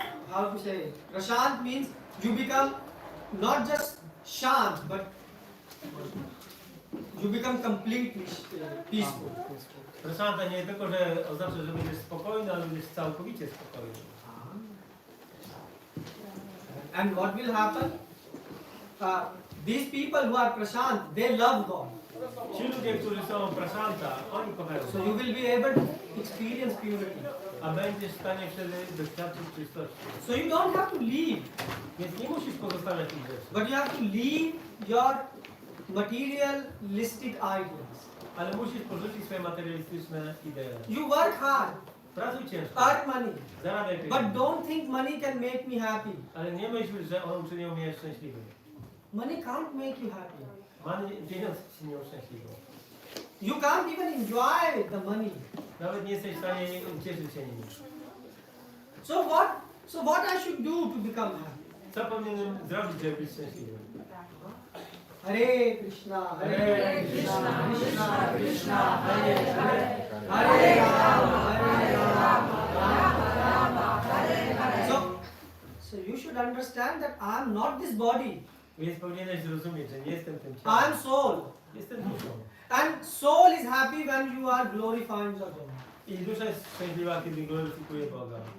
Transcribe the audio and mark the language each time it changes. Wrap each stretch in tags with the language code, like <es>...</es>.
<en>How to say? Prashant means you become not just shant, but you become completely peaceful.</en> <pl>Prasanta nie tylko, że oznacza, że będziesz spokojny, ale będziesz całkowicie spokojny.</pl> <en>And what will happen? These people who are prashant, they love God.</en> <pl>Ci ludzie, którzy są prasanta, oni kochają.</pl> <en>So you will be able to experience purity.</en> <pl>A będziesz w stanie wtedy doświadczyć czystości.</pl> <en>So you don't have to leave,</en> <pl>Więc nie musisz pozostawiać tych rzeczy.</pl> <en>but you have to leave your materialistic ideas.</en> <pl>Ale musisz porzucić swoje materialistyczne idee.</pl> <en>You work hard,</en> <pl>Pracuj ciężko,</pl> <en>earn money,</en> <pl>zarabiaj</pl> <en>but</en> <pl>pieniądze.</pl> <en>don't think money can make me happy.</en> <pl>Ale nie myśl, że on uczynił mnie szczęśliwym.</pl> <en>Money can't make you happy.</en> <pl>Pieniądze ci nie uszczęśliwią.</pl> <en>You can't even enjoy the money.</en> <pl>Nawet nie jesteś w stanie cieszyć się nim.</pl> <en>So what I should do to become happy?</en> <pl>Co powinienem zrobić, żeby być szczęśliwym?</pl> <sa>Hare Krishna, Hare Krishna, Krishna, Krishna, Hare Hare, Hare Rama, Rama, Hare Hare.</sa> <en>So you should understand that I am not this body.</en> <pl>Więc powinieneś zrozumieć, że nie jestem tym</pl> <en>I</en> <pl>ciałem.</pl> <en>am soul.</en> <pl>Jestem duszą.</pl> <en>And soul is happy when you are glorifying the God.</en> <pl>I dusza jest szczęśliwa, kiedy gloryfikuje Boga.</pl>